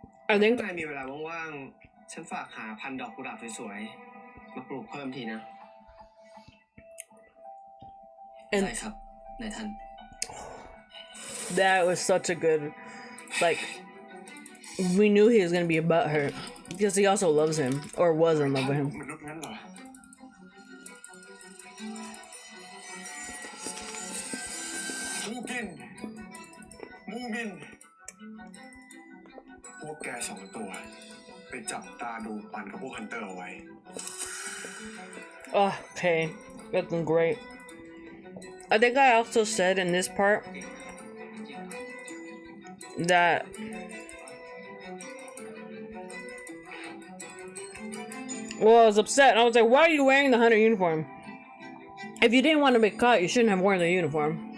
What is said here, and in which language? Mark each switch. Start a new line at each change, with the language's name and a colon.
English: I think
Thai: นายมีเวลาว่างๆฉันฝากหาพันดอกกุหลาบสวยๆมาปลูกเพิ่มทีนะใช่ครับนายท่าน
English: that was such a good, like, we knew he was gonna be a butthurt because he also loves him or was in love with him.
Thai: มนุษย์งั้นเหรอมูบินพวกแกสองตัวไปจับตาดูปันกับพวกฮันเตอร์เอาไว้
English: Oh, okay, looking great. I think I also said in this part that well, I was upset. I was like, why are you wearing the hunter uniform? If you didn't want to be caught, you shouldn't have worn the uniform.